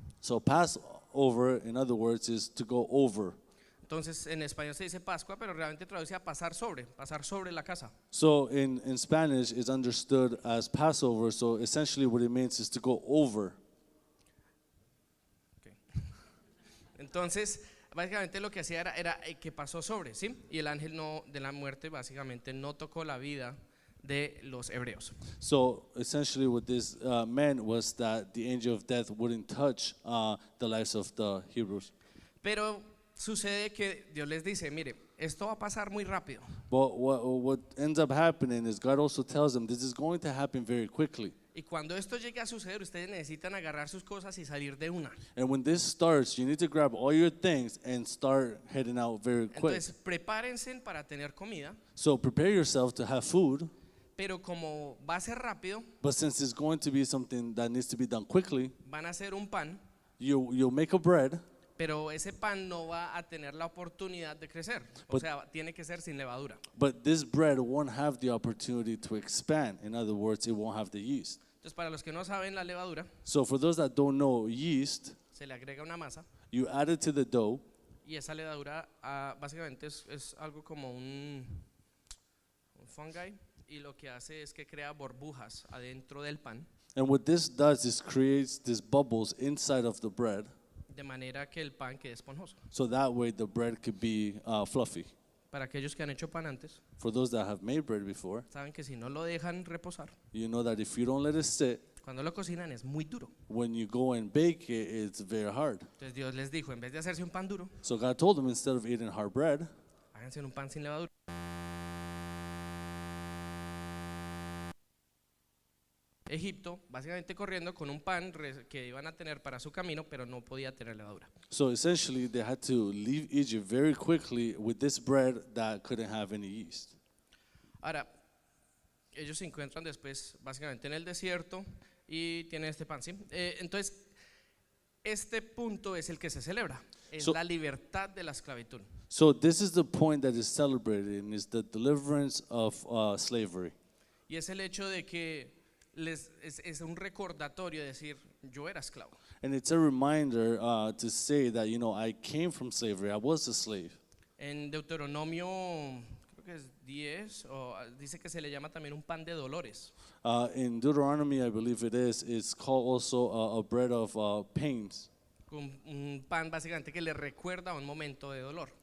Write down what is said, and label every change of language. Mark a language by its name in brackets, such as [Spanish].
[English] So Passover, in other words, is to go over. [Spanish] Entonces en español se dice Pascua, pero realmente traduce a pasar sobre la casa. [English] So in Spanish, it's understood as Passover. So essentially what it means is to go over. [Spanish] Okay. Entonces básicamente lo que hacía era que pasó sobre, ¿sí? Y el ángel no, de la muerte básicamente no tocó la vida de los hebreos. [English] So essentially, what this meant was that the angel of death wouldn't touch the lives of the Hebrews. [Spanish] Pero sucede que Dios les dice, mire, esto va a pasar muy rápido. [English] But what ends up happening is God also tells them this is going to happen very quickly. [Spanish] Y cuando esto llegue a suceder, ustedes necesitan agarrar sus cosas y salir de una. [English] And when this starts, you need to grab all your things and start heading out very quick. [Spanish] Entonces, prepárense para tener comida, [English] So prepare yourself to have food. [Spanish] pero como va a ser rápido, [English] But since it's going to be something that needs to be done quickly, [Spanish] van a hacer un pan, [English] you'll make a bread, [Spanish] pero ese pan no va a tener la oportunidad de crecer. O [English] But- [Spanish] sea, tiene que ser sin levadura. [English] but this bread won't have the opportunity to expand. In other words, it won't have the yeast. [Spanish] Entonces, para los que no saben la levadura, [English] So for those that don't know yeast, [Spanish] se le agrega una masa [English] you add it to the dough, [Spanish] y esa levadura básicamente es algo como un fungi, y lo que hace es que crea burbujas adentro del pan, [English] and what this does is creates these bubbles inside of the bread, [Spanish] de manera que el pan quede esponjoso. [English] so that way the bread could be fluffy. [Spanish] Para aquellos que han hecho pan antes, [English] For those that have made bread before, [Spanish] saben que si no lo dejan reposar, [English] you know that if you don't let it sit, [Spanish] cuando lo cocinan es muy duro. [English] when you go and bake it, it's very hard. [Spanish] Entonces Dios les dijo, en vez de hacerse un pan duro, [English] So God told them instead of eating hard bread, [Spanish] háganse un pan sin levadura. Egipto, básicamente corriendo con un pan que iban a tener para su camino, pero no podía tener levadura. [English] so essentially they had to leave Egypt very quickly with this bread that couldn't have any yeast. [Spanish] Ahora, ellos se encuentran después básicamente en el desierto y tienen este pan, ¿sí? Entonces, este punto es el que se celebra, es [English] So- [Spanish] la libertad de la esclavitud. [English] So this is the point that is celebrated, and is the deliverance of slavery. [Spanish] Y es el hecho de que es un recordatorio de decir, yo era esclavo. [English] And it's a reminder to say that, I came from slavery. I was a slave. [Spanish] En Deuteronomio, creo que es 10, dice que se le llama también un pan de dolores. [English] In Deuteronomy, I believe it is, it's called also a bread of pains. [Spanish] Un pan básicamente que le recuerda un momento de dolor.